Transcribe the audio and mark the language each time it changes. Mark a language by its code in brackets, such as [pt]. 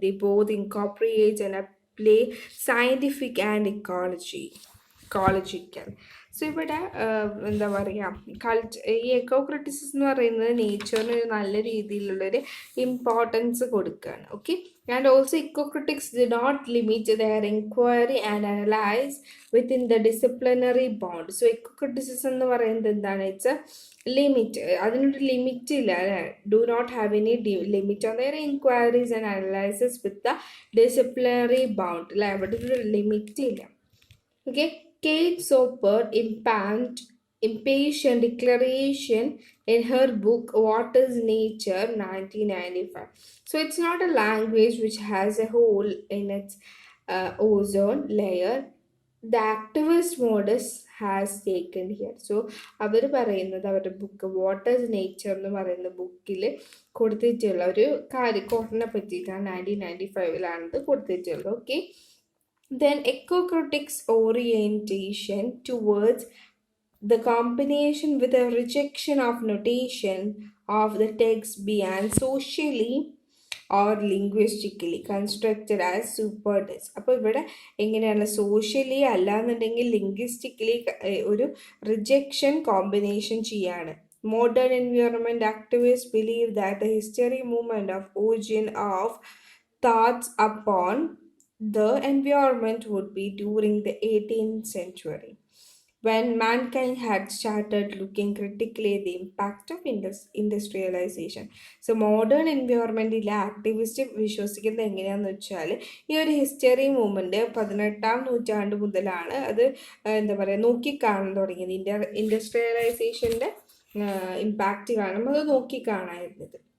[en] They both incorporate and apply scientific and ecological. [ml] So ഇവിടെ എന്താ പറയുക, ഈ എക്കോക്രിറ്റിസിസം എന്ന് പറയുന്നത് നേച്ചറിന് നല്ല രീതിയിലുള്ളൊരു ഇമ്പോർട്ടൻസ് കൊടുക്കുകയാണ്. [en] Okay, and also ecocritics do not limit their enquiry and analyse within the disciplinary bond. [ml] So എക്കോക്രിറ്റിസിസം എന്ന് പറയുന്നത് എന്താണ്, ഇറ്റ്സ് ലിമിറ്റ്, അതിനൊരു ലിമിറ്റ് ഇല്ല അല്ലേ. [en] do not have any limit on their enquiries and analyses with the disciplinary bound [ml] അല്ലേ, അവിടെ ഒരു limit ഇല്ല. [en] Okay, Kate Soper impatient declaration in her book What is Nature 1995. So it's not a language which has a hole in its ozone layer. The activist modus has taken here. [ml] So അവർ പറയുന്നത് അവരുടെ book what is nature എന്ന് പറയുന്ന ബുക്കിൽ കൊടുത്തിട്ടുള്ള ഒരു കാര്യക്കോട്ടിനെ പറ്റിയിട്ടാണ് 1995 കൊടുത്തിട്ടുള്ളത്. [en] Okay, then ecocritics orientation towards the combination with a rejection of notation of the text being socially or linguistically constructed as super text. [ml] അപ്പോൾ ഇവിടെ എങ്ങനെയാണ് സോഷ്യലി അല്ലാന്നുണ്ടെങ്കിൽ ലിംഗ്വിസ്റ്റിക്കലി ഒരു റിജക്ഷൻ കോമ്പിനേഷൻ ചെയ്യാണ്. [en] Modern environment activists believe that the history movement of origin of thoughts upon the environment would be during the 18th century, when mankind had started looking critically at the impact of industrialization. [ml] So modern എൻവയോൺമെൻറ്റിലെ activist വിശ്വസിക്കുന്നത് എങ്ങനെയാണെന്ന് വെച്ചാൽ ഈ ഒരു history movement 18ാം നൂറ്റാണ്ട് മുതലാണ് അത് എന്താ പറയുക നോക്കിക്കാണാൻ തുടങ്ങിയത്. ഇൻഡസ്ട്രിയലൈസേഷൻ്റെ ഇമ്പാക്റ്റ് കാണുമ്പോൾ അത് നോക്കിക്കാണായിരുന്നത്.